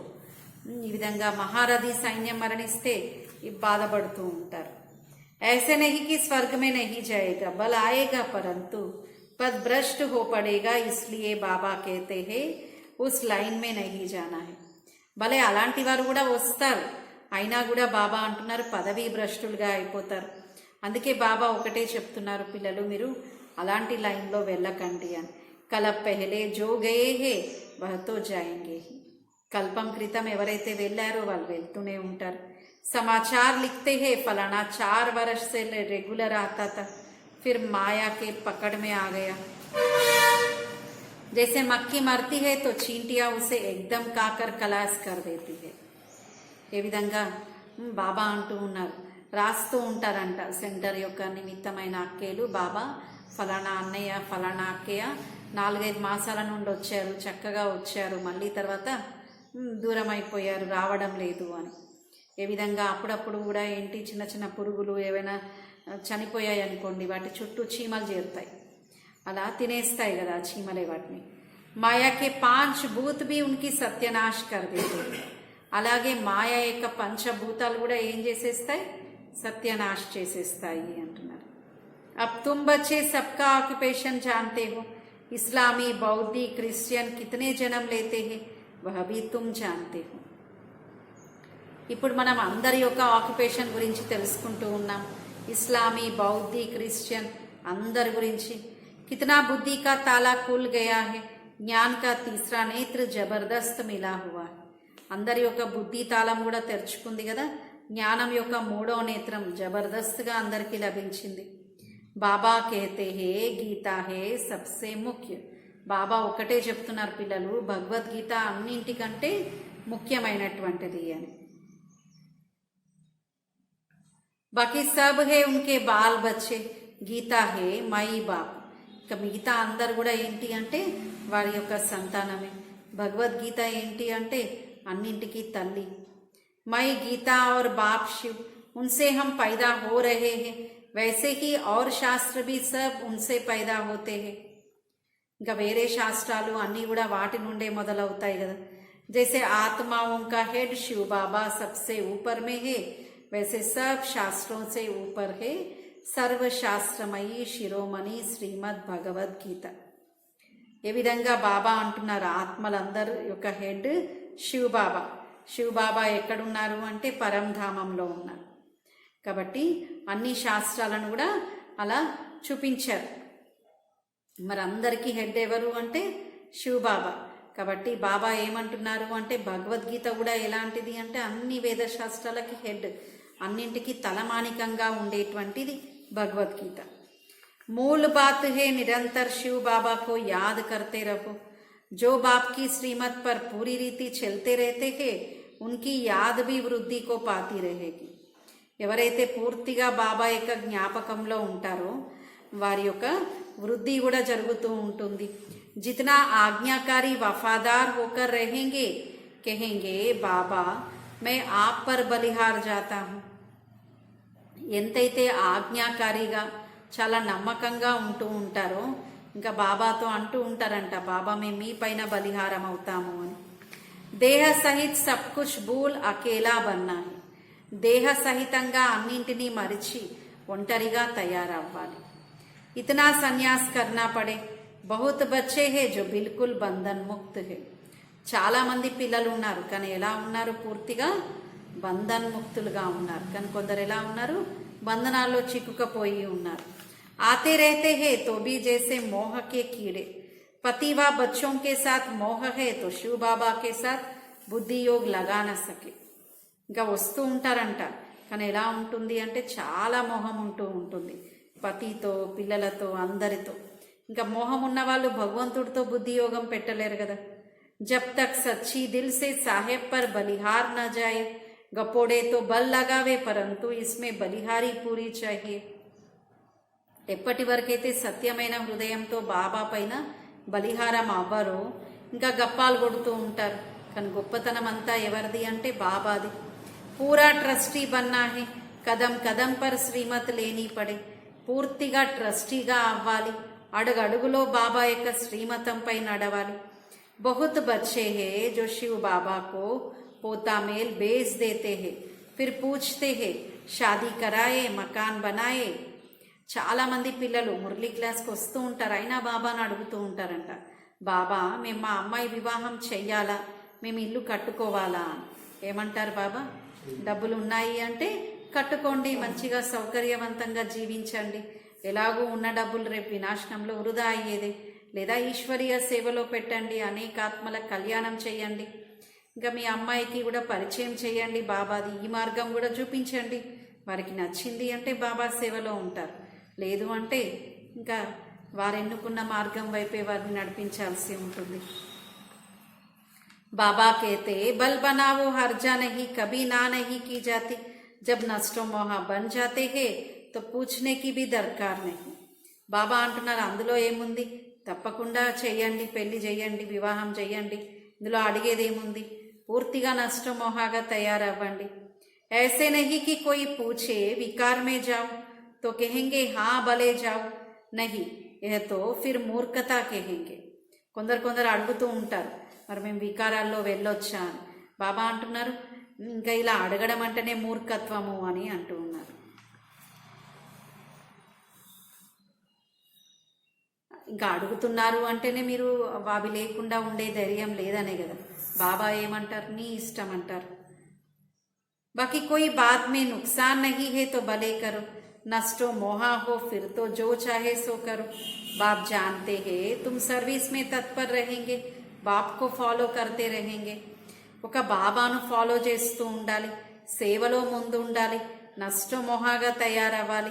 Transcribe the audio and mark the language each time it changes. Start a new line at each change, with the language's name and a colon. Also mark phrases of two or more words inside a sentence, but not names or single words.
Telugu: ఈ విధంగా మహారథి సైన్యం మరణిస్తే బాధపడుతూ ఉంటారు.
Hindi: ऐसे नहीं कि स्वर्ग में नहीं जाएगा, बल आएगा परंतु पद भ्रष्ट हो पड़ेगा, इसलिए बाबा कहते हैं उस लाइन में नहीं जाना है.
Telugu: భలే అలాంటి వారు కూడా వస్తారు, అయినా కూడా బాబా అంటున్నారు పదవీ భ్రష్టులుగా అయిపోతారు. అందుకే బాబా ఒకటే చెప్తున్నారు, పిల్లలు మీరు అలాంటి లైన్లో వెళ్ళకండి అని.
Hindi: कल्प पहले जो गए हैं वह तो जाएंगे.
Telugu: కల్పం క్రితం ఎవరైతే వెళ్ళారో వాళ్ళు వెళ్తూనే ఉంటారు.
Hindi: समाचार लिखते हैं फलाना 4 वर्ष से रेगुलर आता था, फिर माया के पकड़ में आ गया. जैसे मक्खी मरती है तो चींटियां उसे एकदम काकर खलास कर देती है.
Telugu: ఏ విధంగా బాబా అంటూ ఉన్నారు, రాస్తూ ఉంటారంట సెంటర్ యొక్క నిమిత్తమైన అక్కేలు. బాబా ఫలానా అన్నయ్య ఫలానా అక్కయ్య 4-5 మాసాల నుండి వచ్చారు, చక్కగా వచ్చారు, మళ్ళీ తర్వాత దూరం అయిపోయారు, రావడం లేదు అని. ఏ విధంగా అప్పుడప్పుడు కూడా ఏంటి చిన్న చిన్న పురుగులు ఏవైనా చనిపోయాయి అనుకోండి, వాటి చుట్టూ చీమలు చేరుతాయి, అలా తినేస్తాయి కదా చీమలే వాటిని.
Hindi: माया के 5 भूत भी उनकी సత్యనాశ్ कर देते.
Telugu: అలాగే మాయ యొక్క పంచభూతాలు కూడా ఏం చేసేస్తాయి, సత్యనాశ్ చేసేస్తాయి అంటున్నారు.
Hindi: अब तुम बच्चे सबका ऑक्यूपेशन जानते हो. इस्लामी, बौद्धी, क्रिश्चियन कितने जन्म लेते हैं वह भी तुम जानते हो.
Telugu: ఇప్పుడు మనం అందరి యొక్క ఆక్యుపేషన్ గురించి తెలుసుకుంటూ ఉన్నాం. ఇస్లామీ, బౌద్ధి, క్రిస్టియన్ అందరి గురించి.
Hindi: कितना बुद्धि का ताला खुल गया है, ज्ञान का तीसरा नेत्र जबरदस्त मिला हुआ.
Telugu: అందరి యొక్క బుద్ధి తాళం కూడా తెరుచుకుంది కదా, జ్ఞానం యొక్క మూడో నేత్రం జబర్దస్త్గా అందరికీ లభించింది.
Hindi: बाबा कहते हैं गीता है सबसे मुख्य.
Telugu: బాబా ఒకటే చెప్తున్నారు పిల్లలు, భగవద్గీత అన్నింటికంటే ముఖ్యమైనటువంటిది అని.
Hindi: बाकी सब हैं उनके बाल बच्चे, गीता है माई बाप.
Telugu: ఇక మిగతా అందరు కూడా ఏంటి అంటే వారి యొక్క సంతానమే. భగవద్గీత ఏంటి అంటే అన్నింటికి తల్లి.
Hindi: माई गीता और बाप शिव, उनसे हम पैदा हो रहे हैं, वैसे ही और शास्त्र भी सब उनसे पैदा होते हैं.
Telugu: ఇంకా వేరే శాస్త్రాలు అన్నీ కూడా వాటి నుండే మొదలవుతాయి కదా.
Hindi: जैसे आत्माओं का हेड शिव बाबा सबसे ऊपर में है, वैसे सब शास्त्रों से ऊपर है सर्वशास्त्रमयी शिरोमणि श्रीमद् भगवद्गीता.
Telugu: ఏ విధంగా బాబా అంటున్నారు, ఆత్మలందరూ యొక్క హెడ్ శివ్ బాబా. శివ్ బాబా ఎక్కడున్నారు అంటే పరంధామంలో ఉన్నారు. కాబట్టి అన్ని శాస్త్రాలను కూడా అలా చూపించారు. మరి అందరికీ హెడ్ ఎవరు అంటే శివ్ బాబా. కాబట్టి బాబా ఏమంటున్నారు అంటే భగవద్గీత కూడా ఎలాంటిది అంటే అన్ని వేద శాస్త్రాలకి హెడ్, అన్నింటికి తలమానికంగా ఉండేటువంటిది భగవద్గీత.
Hindi: मूल बात है निरंतर शिव बाबा को याद करते रहो. जो बाप की श्रीमत पर पूरी रीति चलते रहते हैं उनकी याद भी वृद्धि को पाती रहेगी.
Telugu: ఎవరైతే పూర్తిగా బాబా యొక్క జ్ఞాపకంలో ఉంటారో వారి యొక్క వృద్ధి కూడా జరుగుతూ ఉంటుంది.
Hindi: जितना आज्ञाकारी वफादार होकर रहेंगे कहेंगे बाबा मैं आप पर बलिहार जाता हूँ.
Telugu: ఎంతైతే ఆజ్ఞాకారిగా చాలా నమ్మకంగా ఉంటూ ఉంటారో ఇంకా బాబాతో అంటూ ఉంటారంట, బాబా మేము మీ పైన బలిహారం అవుతాము అని.
Hindi: देह सहित सब कुछ भूल अकेला बनना.
Telugu: దేహ సహితంగా అన్నింటినీ మరిచి ఒంటరిగా తయారవ్వాలి.
Hindi: इतना संन्यास करना पड़े. बहुत बच्चे हैं जो बिल्कुल बंधन मुक्त हैं.
Telugu: చాలామంది పిల్లలు ఉన్నారు కానీ ఎలా ఉన్నారు, పూర్తిగా బంధన్ ముక్తులుగా ఉన్నారు. కానీ కొందరు ఎలా ఉన్నారు, బంధనాల్లో చిక్కుకపోయి ఉన్నారు.
Hindi: आते रहते हैं तो भी जैसे मोह के कीड़े. पति व बच्चों के साथ मोह है तो शिव बाबा के साथ बुद्धि योग लगा न सके.
Telugu: ఇంకా వస్తూ ఉంటారంట కానీ ఎలా ఉంటుంది అంటే చాలా మోహం ఉంటూ ఉంటుంది, పతితో పిల్లలతో అందరితో. ఇంకా మోహం ఉన్న వాళ్ళు భగవంతుడితో బుద్ధి యోగం పెట్టలేరు కదా.
Hindi: जब तक सच्ची दिल से साहेब पर बलिहार ना जाए. गपोड़े तो बल लगावे परंतु इसमें बलिहारी पूरी चाहिए.
Telugu: ఎప్పటి వరకైతే సత్యమైన హృదయంతో బాబా పైన బలిహారం అవ్వరో ఇంకా గప్పాలు కొడుతూ ఉంటారు. కానీ గొప్పతనం అంతా ఎవరిది అంటే బాబాది.
Hindi: पूरा ट्रस्टी बनना है, कदम कदम पर श्रीमत लेनी पड़े.
Telugu: పూర్తిగా ట్రస్టీగా అవ్వాలి, అడుగడుగులో బాబా యొక్క శ్రీమతంపై నడవాలి.
Hindi: बहुत बच्चे हैं जो शिव बाबा को पोता मेल बेच देते हैं, फिर पूछते हैं शादी कराएं मकान बनाएं.
Telugu: చాలామంది పిల్లలు మురళీ క్లాస్కి వస్తూ ఉంటారు, అయినా బాబాను అడుగుతూ ఉంటారంట, బాబా మేము మా అమ్మాయి వివాహం చెయ్యాలా, మేము ఇల్లు కట్టుకోవాలా అని. ఏమంటారు బాబా, డబ్బులు ఉన్నాయి అంటే కట్టుకోండి, మంచిగా సౌకర్యవంతంగా జీవించండి. ఎలాగూ ఉన్న డబ్బులు రేపు వినాశనంలో వృధా అయ్యేదే. లేదా ఈశ్వరీయ సేవలో పెట్టండి, అనేక ఆత్మల కళ్యాణం చేయండి. ఇంకా మీ అమ్మాయికి కూడా పరిచయం చేయండి బాబాది, ఈ మార్గం కూడా చూపించండి. వారికి నచ్చింది అంటే బాబా సేవలో ఉంటారు, లేదు అంటే ఇంకా వారు ఎన్నుకున్న మార్గం వైపే వారిని నడిపించాల్సి ఉంటుంది.
Hindi: बाबा कहते बल बनाओ हर्जा नहीं कभी ना नहीं की जाती. जब नष्टो मोह बन जाते हैं तो पूछने की भी दरकार नहीं.
Telugu: బాబా అంటున్నారు అందులో ఏముంది, తప్పకుండా చెయ్యండి, పెళ్లి చేయండి, వివాహం చెయ్యండి, ఇందులో అడిగేది ఏముంది, పూర్తిగా నష్టమోహాగా తయారవ్వండి.
Hindi: ऐसे नहीं कि कोई पूछे विकार में जाओ तो कहेंगे हाँ भले जाओ, नहीं यह तो फिर मूर्खता कहेंगे.
Telugu: కొందరు అడుగుతూ ఉంటారు మరి మేము వికారాల్లో వెళ్ళొచ్చా అని. బాబా అంటున్నారు ఇంకా ఇలా అడగడం అంటేనే మూర్ఖత్వము అని అంటూ ఉన్నారు. ఇంకా అడుగుతున్నారు అంటేనే మీరు అవి లేకుండా ఉండే ధైర్యం లేదనే కదా. బాబా ఏమంటారు, నీ ఇష్టం అంటారు.
Hindi: बाकी कोई बात में नुकसान नहीं है तो भले करो, नष्टो मोहा हो फिर तो जो चाहे सो करो. बाप जानते हैं तुम सर्विस में तत्पर रहेंगे, बाप को ఫాలో करते रहेंगे.
Telugu: ఒక బాబాను ఫాలో చేస్తూ ఉండాలి, సేవలో ముందు ఉండాలి, నష్టో మొహాగా తయారవ్వాలి.